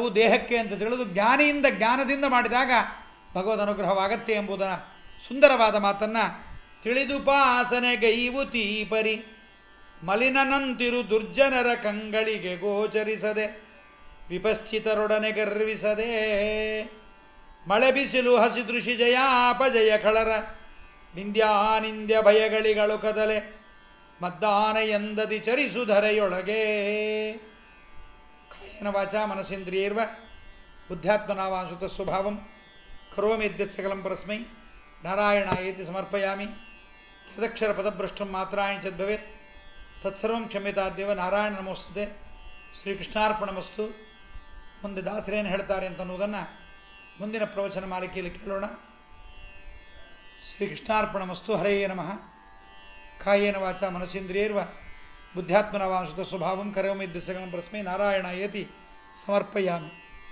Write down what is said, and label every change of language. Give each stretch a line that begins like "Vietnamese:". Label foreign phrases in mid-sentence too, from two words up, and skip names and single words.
Kannada: ದೇಹಕ್ಕೆ ಅಂತ ತಿಳಿದು ಜ್ಞಾನದಿಂದ ಮಾಡಿದಾಗ ಭಗವದ್ ಅನುಗ್ರಹವಾಗತ್ತೆ ಎಂಬುದರ ಸುಂದರವಾದ ಮಾತನ್ನು ತಿಳಿದುಪಾಸನೆ ಗೈವು ತೀಪರಿ ಮಲಿನನಂತಿರು ದುರ್ಜನರ ಕಂಗಳಿಗೆ ಗೋಚರಿಸದೆ ವಿಪಶ್ಚಿತರೊಡನೆ ಗರ್ವಿಸದೆ ಮಳೆ ಬಿಸಿಲು ಹಸಿ ದೃಶಿ ಜಯಾಪಜಯ ಖಳರ ನಿಂದ್ಯಾನಿಂದ್ಯ ಭಯಗಳಿಗಳು ಕದಲೆ ಮದ್ದಾನ ಎಂದದಿ ಚರಿಸುಧರೆಯೊಳಗೆ.
Sanskrit: ಕಾಯೇನ ವಾಚಾ ಮನಸೇಂದ್ರಿಯೈರ್ವ ಬುದ್ಧ್ಯಾತ್ಮನಾವಾಂಶುತ ಸ್ವಭಾವಂ ಕರೋಮಿ ಯದ್ಯತ್ ಸಕಲಂ ಪರಸ್ಮೈ ನಾರಾಯಣಾಯೇತಿ ಸಮರ್ಪಯಾಮಿ. ಯದಕ್ಷರ ಪದಭ್ರಷ್ಟಂ ಮಾತ್ರಾಣಿ ಚದ್ಭವೇತ್ ತತ್ಸರ್ವಂ ಕ್ಷಮ್ಯತಾದ್ಯವ. ನಾರಾಯಣ ನಮೋಸ್ತುತೆ. ಶ್ರೀಕೃಷ್ಣಾರ್ಪಣಮಸ್ತು.
Kannada: ಮುಂದೆ ದಾಸರೇನು ಹೇಳ್ತಾರೆ ಅಂತನ್ನುವುದನ್ನು ಮುಂದಿನ ಪ್ರವಚನ ಮಾಲಿಕೆಯಲ್ಲಿ ಕೇಳೋಣ.
Sanskrit: ಶ್ರೀಕೃಷ್ಣಾರ್ಪಣಮಸ್ತು. ಹರೇ ನಮಃ. ಕಾಯೇನ ವಾಚಾ ಮನಸೇಂದ್ರಿಯೈರ್ವ ಬುದ್ಧ್ಯಾತ್ಮನಾವಾಂಶುತ ಸ್ವಭಾವಂ ಕರೋಮಿ ಯದ್ಯತ್ ಸಕಲಂ ಪರಸ್ಮೈ ನಾರಾಯಣಾಯೇತಿ ಸಮರ್ಪಯಾಮಿ.